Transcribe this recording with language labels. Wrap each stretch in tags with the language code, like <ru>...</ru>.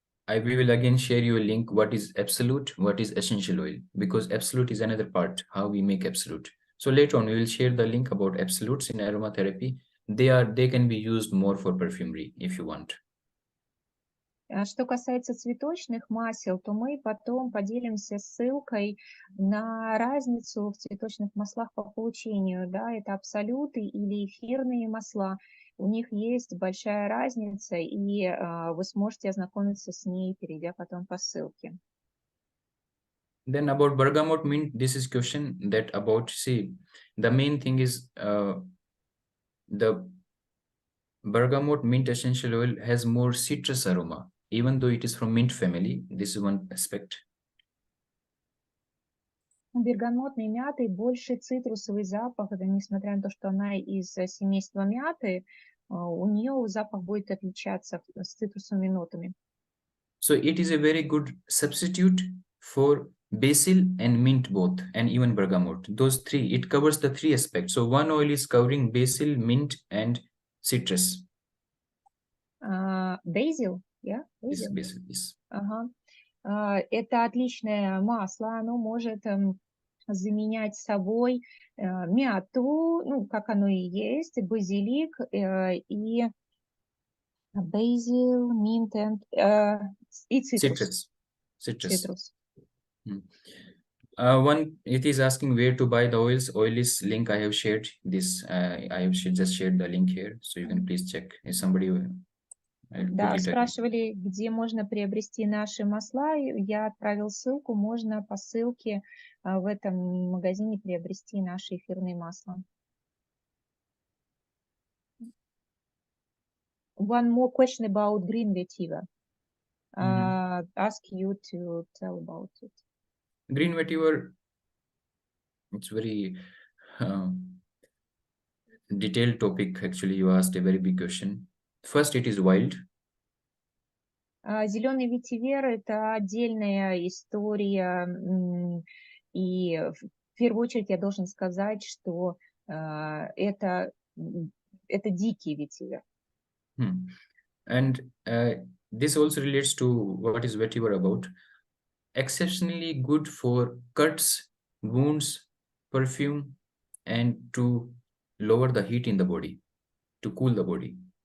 <en>We will again share you a link. What is absolute? What is essential oil? Because absolute is another part, how we make absolute. So later on, we will share the link about absolutes in aromatherapy. They can be used more for perfumery if you want.</en> <ru>Что касается цветочных масел, то мы потом поделимся ссылкой на разницу в цветочных маслах по получению. Да, это абсолюты или эфирные масла. У них есть большая разница, и вы сможете ознакомиться с ней, перейдя потом по ссылке.</ru> <en>Then about bergamot mint, this is question that about, see, the main thing is the bergamot mint essential oil has more citrus aroma, even though it is from mint family. This is one aspect.</en> <ru>У бергамотной мяты больше цитрусовый запах, это несмотря на то, что она из семейства мяты, у нее запах будет отличаться с цитрусовыми нотами.</ru> <en>So it is a very good substitute for basil and mint both, and even bergamot. Those three, it covers the three aspects. So one oil is covering basil, mint, and citrus. Basil, yeah? Yes, basil, yes. Ага.</en> <ru>Это отличное масло, оно может заменять собой мяту, ну, как оно и есть, базилик и</ru> <en>basil, mint</en> <ru>и цитрус.</ru> <en>Citrus. One, it is asking where to buy the oils. Oils link I have shared this. I have just shared the link here, so you can please check. If somebody</en> <ru>Да, спрашивали, где можно приобрести наши масла. Я отправил ссылку, можно по ссылке в этом магазине приобрести наши эфирные масла.</ru> <en>One more question about green vetiver. Ask you to tell about it. Green vetiver, it's very detailed topic. Actually, you asked a very big question. First, it is wild.</en> <ru>Зеленый ветивер – это отдельная история, и в первую очередь я должен сказать, что это дикий ветивер.</ru> <en>And this also relates to what is vetiver about. Exceptionally good for cuts, wounds, perfume, and to lower the heat in the body, to cool the body.</en>